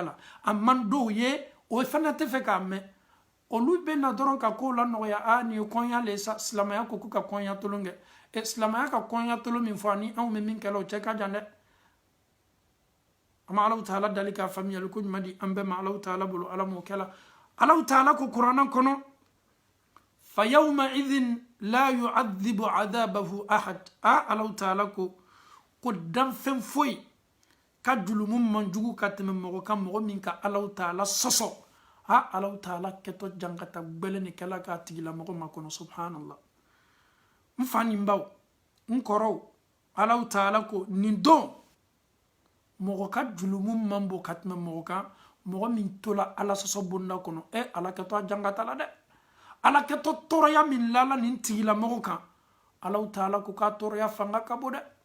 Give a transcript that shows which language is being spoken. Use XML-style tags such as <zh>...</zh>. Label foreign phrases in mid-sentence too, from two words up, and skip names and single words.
<bm>la a man dɔw ye o fana tɛ fɛ k'a mɛn olu bɛ na dɔrɔn ka kow la nɔgɔya nin ye kɔɲɔ le sa silamɛya ko k'u ka kɔɲɔ tolon kɛ silamɛya ka kɔɲɔ tolon min fɔ ani anw bɛ min kɛla o cɛ ka jan dɛ an ma alaw taala dali k'a faamuyali ko ɲuman di an bɛɛ ma alaw taala bolo ala m'o kɛla alaw taala ko kuranɛ kɔnɔ</bm> <ar>فيومئذ لا يعذب عذابه أحد</ar> <bm>alaw taala ko danfɛn foyi ka julumu man jugu ka tɛmɛ mɔgɔ kan mɔgɔ min ka alaw taala sɔsɔ alaw taala kɛtɔ jankata gbɛlɛ ni kɛla k'a tigila mɔgɔ ma kɔnɔ subhanallah n fa ni n baw n kɔrɔw alaw taala ko nin don mɔgɔ ka julumu man bon ka tɛmɛ mɔgɔ kan mɔgɔ min tola ala sɔsɔ bonda kɔnɔ ala kɛtɔ a jankata la dɛ ala kɛtɔ tɔɔrɔya min lala nin tigila mɔgɔ kan alaw taala ko k'a tɔɔrɔya fanga ka bon dɛ</bm>